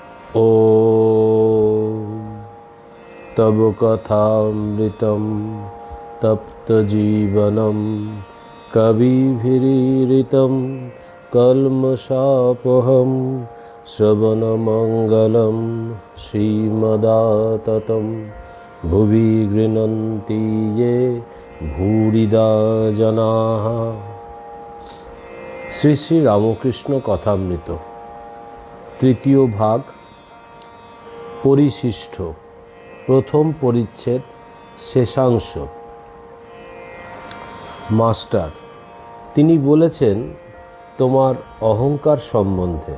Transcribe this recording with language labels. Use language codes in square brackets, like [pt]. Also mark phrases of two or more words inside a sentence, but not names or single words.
[sa] ॐ तव कथामृतं तप्तजीवनं कविभिरीरितं कल्मषापहं श्रवणमङ्गलं श्रीमदाततं भुवि गृह्णन्ति ये भूरिदा जनाः। [bn] শ্রী শ্রী রামকৃষ্ণ কথামৃত তৃতীয় ভাগ পরিশিষ্ট প্রথম পরিচ্ছেদ শেষাংশ। মাস্টার, তিনি বলেছেন তোমার অহংকার সম্বন্ধে।